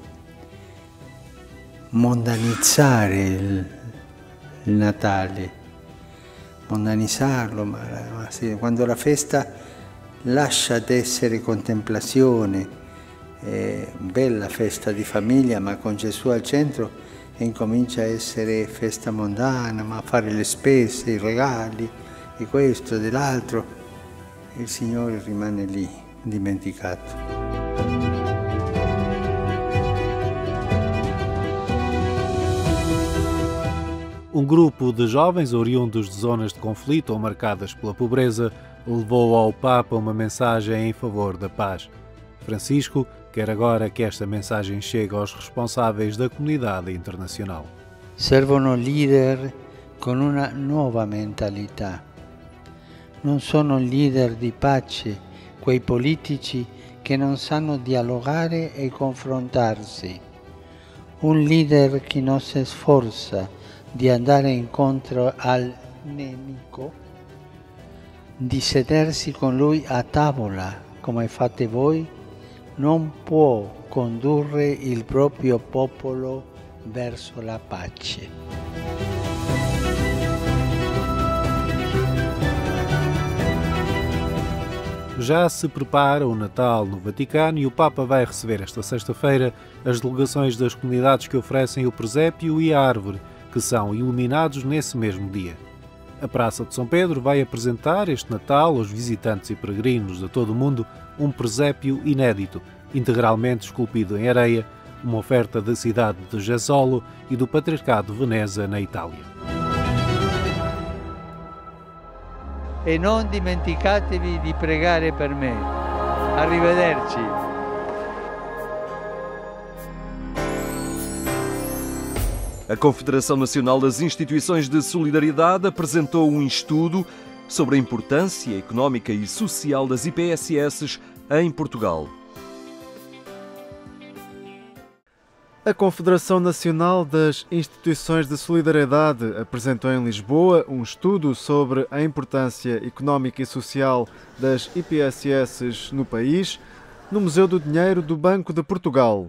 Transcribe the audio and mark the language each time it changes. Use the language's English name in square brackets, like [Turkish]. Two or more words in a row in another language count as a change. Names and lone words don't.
[Italian] mondanizzare il Natale, mondanizzarlo, ma sì, quando la festa lascia d'essere contemplazione, bella festa di famiglia ma con Gesù al centro, e incomincia a essere festa mondana, ma a fare le spese, i regali, di questo e dell'altro, il Signore rimane lì, dimenticato. [Portuguese] Um grupo de jovens oriundos de zonas de conflito ou marcadas pela pobreza levou ao Papa uma mensagem em favor da paz. Francisco quer agora que esta mensagem chegue aos responsáveis da comunidade internacional. [Italian] Servono leader con una nuova mentalità. Non sono leader di pace quei politici che non sanno dialogare e confrontarsi. Un leader che non si sforza di andare incontro al nemico, di sedersi con lui a tavola, come fate voi, non può condurre il proprio popolo verso la pace. [Portuguese] Já se prepara o Natal no Vaticano e o Papa vai receber esta sexta-feira as delegações das comunidades que oferecem o presépio e a árvore, que são iluminados nesse mesmo dia. A Praça de São Pedro vai apresentar este Natal aos visitantes e peregrinos de todo o mundo um presépio inédito, integralmente esculpido em areia, uma oferta da cidade de Jesolo e do Patriarcado de Veneza, na Itália. [Italian] E non dimenticatevi di pregare per me. Arrivederci. [Portuguese] A Confederação Nacional das Instituições de Solidariedade apresentou um estudo sobre a importância económica e social das IPSS em Portugal. A Confederação Nacional das Instituições de Solidariedade apresentou em Lisboa um estudo sobre a importância económica e social das IPSS no país, no Museu do Dinheiro do Banco de Portugal.